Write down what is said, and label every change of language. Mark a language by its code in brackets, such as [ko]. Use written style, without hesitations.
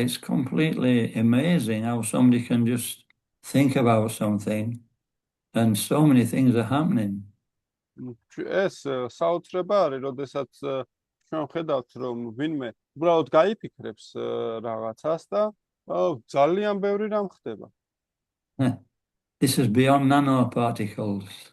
[en] It's completely amazing how somebody can just think about something and so many things are happening. [ka] ეს საოცრება არის, როდესაც ჩვენ ხედავთ, რომ ვინმე უბრალოდ გაიფიქრებს რაღაცას და ძალიან ბევრი რამ ხდება. [en] This is beyond nanoparticles.